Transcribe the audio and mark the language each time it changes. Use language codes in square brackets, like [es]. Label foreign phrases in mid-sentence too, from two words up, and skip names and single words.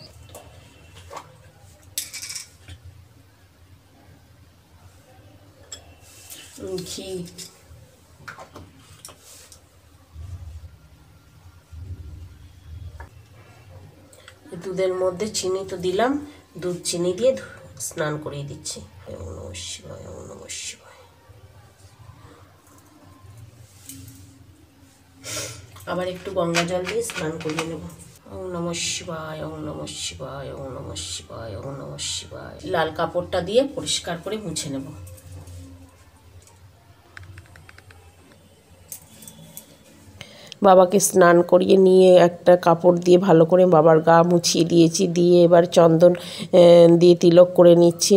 [bn] ঘি, দুধের মধ্যে চিনি তো দিলাম, দুধ চিনি দিয়ে স্নান করিয়ে দিচ্ছি। [sa] ওম নমঃ শিবায়, ওম নমঃ শিবায়। [bn] আবার একটু গঙ্গা জল দিয়ে স্নান করিয়ে নেব। [sa] ওম নমঃ শিবায়, ওম নমঃ শিবায়, ওম নমঃ শিবায়, ওম নমঃ শিবায়। [bn] লাল কাপড়টা দিয়ে পরিষ্কার করে মুছে নেব। বাবাকে স্নান করিয়ে নিয়ে একটা কাপড় দিয়ে ভালো করে বাবার গা মুছিয়ে দিয়েছি। দিয়ে এবার চন্দন দিয়ে তিলক করে নিচ্ছি।